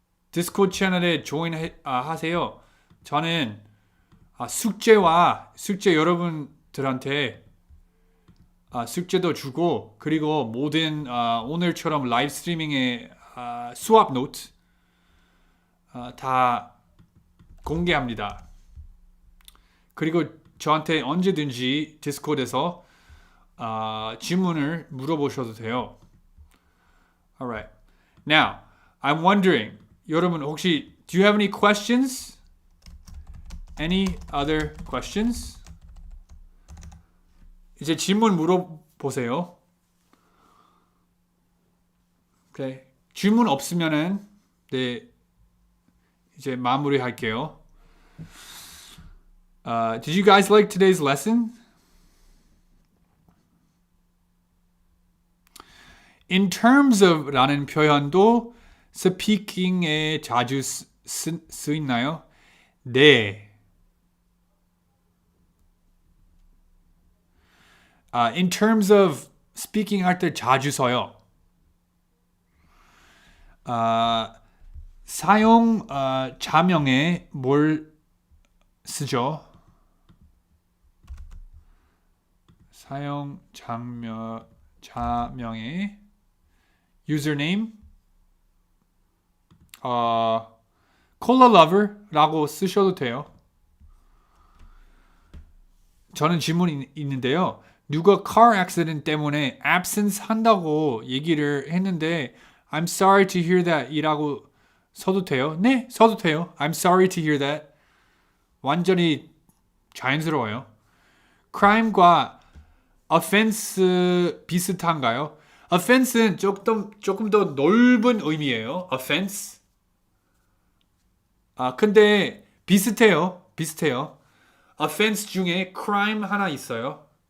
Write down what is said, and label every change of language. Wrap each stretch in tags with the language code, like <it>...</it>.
<ko>디스코드 채널에 join 하세요. 저는 숙제 여러분들한테 숙제도 주고 그리고 모든 오늘처럼 라이브 스트리밍의 수업 노트 다 공개합니다. 그리고 저한테 언제든지 디스코드에서 질문을 물어보셔도 돼요.</ko> <en>Alright. Now, I'm wondering,</en> <ko>여러분 혹시</ko> <en>do you have any questions? Any other questions?</en> <ko>이제 질문 물어보세요.</ko> <en>Okay.</en> <ko>질문 없으면은 네 이제 마무리할게요.</ko> <en>Did you guys like today's lesson? In terms of</en> <ko>라는 표현도 스피킹에 자주 쓰이나요? 네.</ko> <en>In terms of speaking</en> <ko>할 때 자주 써요. 사용 자명에 뭘 쓰죠? 사용 자명에 username 콜라 lover라고 쓰셔도 돼요. 저는 질문이 있는데요. 누가 car accident 때문에 absence 한다고 얘기를 했는데</ko> <en>I'm sorry to hear that</en> <ko>이라고 써도 돼요? 네, 써도 돼요.</ko> <en>I'm sorry to hear that.</en> <ko>완전히 자연스러워요. crime과 offense 비슷한가요? offense는 조금 더 넓은 의미예요. offense. 근데 비슷해요. offense 중에 crime 하나 있어요.</ko>